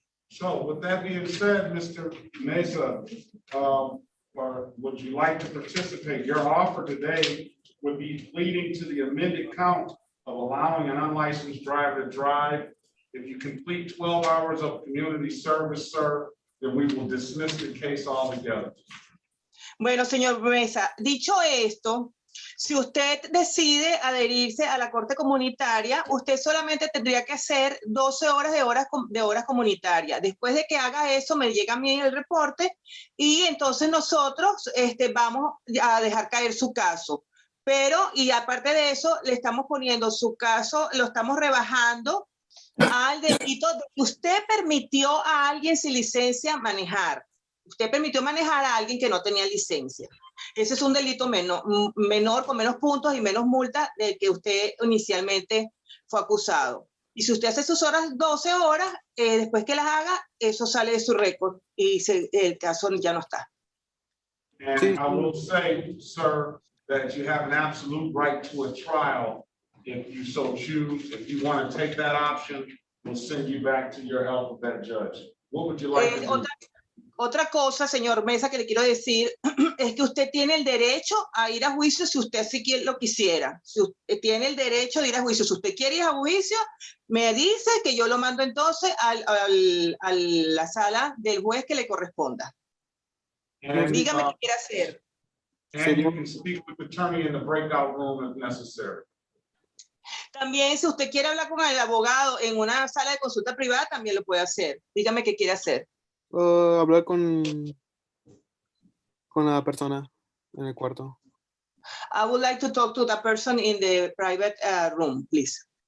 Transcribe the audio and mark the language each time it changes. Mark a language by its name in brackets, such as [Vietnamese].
[English] So with that being said, Mr. Mesa, or would you like to participate? Your offer today would be pleading to the amended count of allowing an unlicensed driver to drive. If you complete 12 hours of community service, sir, then we will dismiss the case altogether. [Spanish] Bueno, señor Mesa, dicho esto, si usted decide adherirse a la Corte Comunitaria, usted solamente tendría que hacer 12 horas de horas comunitarias. Después de que haga eso, me llega a mí el reporte y entonces nosotros vamos a dejar caer su caso. Pero, y aparte de eso, le estamos poniendo su caso, lo estamos rebajando al delito de que usted permitió a alguien sin licencia manejar. Usted permitió manejar a alguien que no tenía licencia. Ese es un delito menor con menos puntos y menos multa del que usted inicialmente fue acusado. Y si usted hace sus horas, 12 horas, después que las haga, eso sale de su récord y el caso ya no está. [English] And I will say, sir, that you have an absolute right to a trial if you so choose. If you want to take that option, we'll send you back to your alphabet judge. What would you like to do? [Spanish] Otra cosa, señor Mesa, que le quiero decir es que usted tiene el derecho a ir a juicio si usted sí lo quisiera. Si usted tiene el derecho de ir a juicio. Si usted quiere ir a juicio, me dice que yo lo mando entonces a la sala del juez que le corresponda. [English] And, [Spanish] Dígame qué quiere hacer. [English] and you can speak with the attorney in the breakout room if necessary. [Spanish] También, si usted quiere hablar con el abogado en una sala de consulta privada, también lo puede hacer. Dígame qué quiere hacer. Hablar con la persona en el cuarto. [English] I would like to talk to the person in the private room, please.